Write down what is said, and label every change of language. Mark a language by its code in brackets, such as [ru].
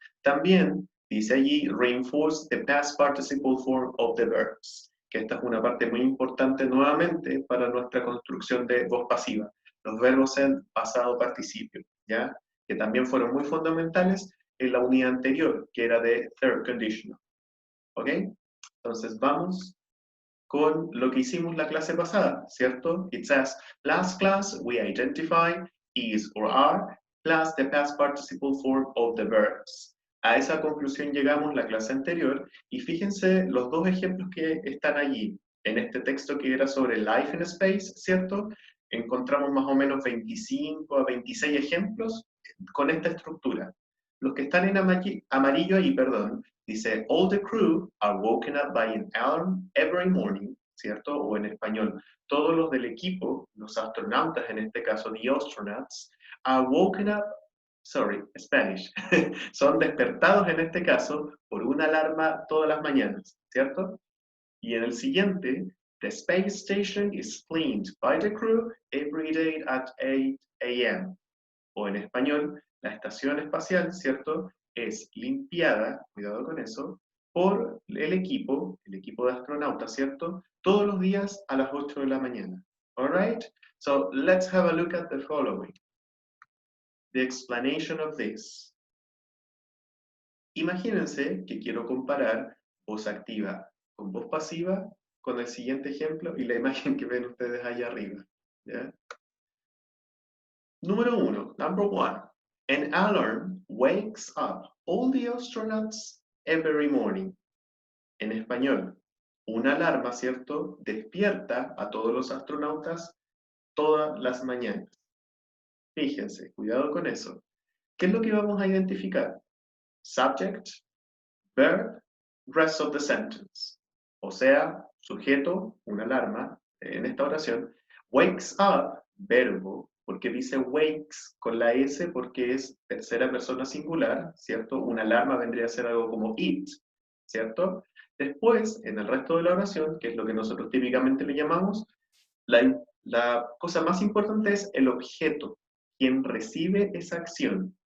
[es] También dice allí, [en] reinforce the past participle form of the verbs, [es] que esta es una parte muy importante nuevamente para nuestra construcción de voz pasiva. Los verbos en pasado participio, ¿ya? Que también fueron muy fundamentales en la unidad anterior, que era de third conditional. ¿Ok? Entonces vamos con lo que hicimos la clase pasada, ¿cierto? [en] It says, last class we identify is or are plus the past participle form of the verbs. [es] A esa conclusión llegamos la clase anterior y fíjense los dos ejemplos que están allí. En este texto que era sobre [en] life in space, [es] ¿cierto? Encontramos más o menos 25 a 26 ejemplos con esta estructura. Los que están en amarillo ahí, perdón, dice, [en] all the crew are woken up by an alarm every morning, ¿cierto? [es] O en español, todos los del equipo, los astronautas en este caso, [en] the astronauts, are woken up, sorry, Spanish, [es] son despertados en este caso por una alarma todas las mañanas, ¿cierto? Y en el siguiente, [en] the space station is cleaned by the crew every day at 8 a.m. [es] O en español, la estación espacial, ¿cierto? Es limpiada, cuidado con eso, por el equipo de astronautas, ¿cierto? Todos los días a las 8 de la mañana. [en] Alright? So let's have a look at the following. The explanation of this. [es] Imagínense que quiero comparar voz activa con voz pasiva con el siguiente ejemplo y la imagen que ven ustedes allá arriba. ¿Ya? Número uno, [en] number one. An alarm wakes up all the astronauts every morning. [es] En español, una alarma, ¿cierto? Despierta a todos los astronautas todas las mañanas. Fíjense, cuidado con eso. ¿Qué es lo que vamos a identificar? [en] Subject, verb, rest of the sentence. [es] O sea, sujeto, una alarma, en esta oración, wakes up, verbo, porque dice wakes con la S porque es tercera persona singular, ¿cierto? Una alarma vendría a ser algo como it, ¿cierto? Después, en el resto de la oración, que es lo que nosotros típicamente le llamamos, la cosa más importante es el objeto, quien recibe esa acción.